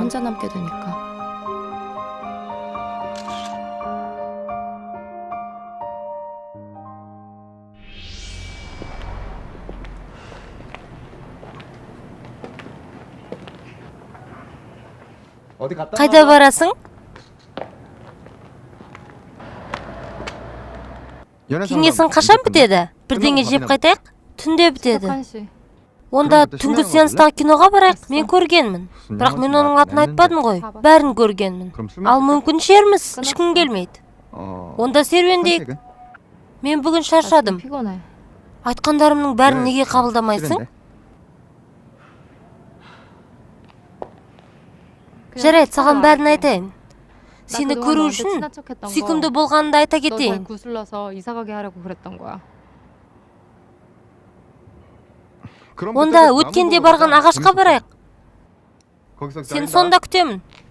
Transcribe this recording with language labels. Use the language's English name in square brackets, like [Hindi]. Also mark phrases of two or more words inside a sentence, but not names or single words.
[Korean] 혼자 남게 되니까. 어디 갔다 [Kazakh] Қайда барасың? Кеңесің қашан бітеді? Бірдеңе жеп қайтайық? Түнде бітеді. [Korean] 1시. [Kazakh] Онда түнгі сеанстағы киноға барайық. Мен көргенмін. Бірақ мен оның атын айтпадым ғой. Бәрін көргенмін. Ал мүмкін ішерміз. Ешкім келмейді. Онда серуендейік. Мен бүгін шаршадым. [Korean] 피곤해. [Kazakh] Айтқандарымның бәрін неге қабылдамайсың? Жарайды, саған бәрін айтайын. Сені көру үшін сүйкімді болғанымды айта кетейін. [Korean] 구슬러서 이사 가게 하려고 그랬던 거야. [Kazakh] Онда өткенде барған ағашқа барайық. Сен сонда күтемін.